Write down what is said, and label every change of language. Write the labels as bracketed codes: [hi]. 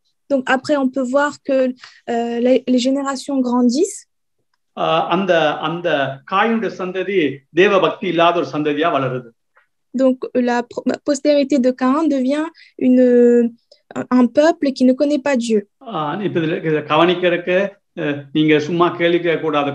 [fr] Donc après on peut voir que les générations grandissent. [ta] அந்த காயினுடைய சந்ததி தேவ பக்தி இல்லாத ஒரு சந்ததியா வளருது. [fr] Donc la postérité de Cain devient un peuple qui ne connaît pas Dieu. [ta] இப்ப இதுல கவனிக்கிறதுக்கு நீங்க சும்மா கேள்வி கேட்க கூடாது.